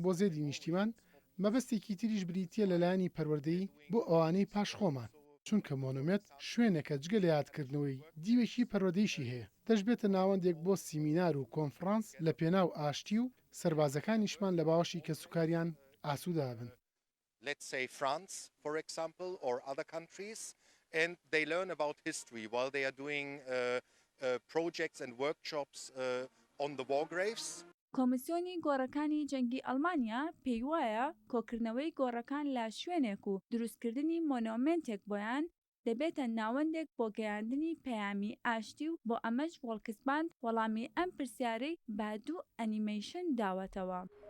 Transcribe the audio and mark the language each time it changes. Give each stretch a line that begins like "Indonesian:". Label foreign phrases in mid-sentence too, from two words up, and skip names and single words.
Central Kurdish: بۆ زێدی نیشتیمان مەبەستێکی تریش بریتیە لەلایەنی پەروەردەیی بۆ ئەوانەی پاشخۆمان چونکە مۆنومێت شوێنێکە جگە لە یادکردنەوەی دیوێکی پەروەردەیشی هەیە دەشبێتە ناوەندێک بۆ سیمینار و کۆنفرانس لە پێناو ئاشتی و سەربازەکانیشمان لە باوەشی کەسوکاریان ئاسوودا بن.
English: Let's say France, for example, or other countries, and they learn about history while they are doing projects and workshops on the war graves.
Central Kurdish: کۆمیسیۆنی گۆڕەکانی جەنگی ئەڵمانیا پێی وایە کۆکردنەوەی گۆڕەکان لە شوێنێک و دروستکردنی مۆنۆمنتێک بۆیان دەبێتە ناوەندێک بۆ گەیاندنی پەیامی ئاشتی و بۆ ئەمەش ڤۆڵکسباند وەڵامی ئەم پرسیارەی با دوو ئەنیمەیشن داوەتەوە.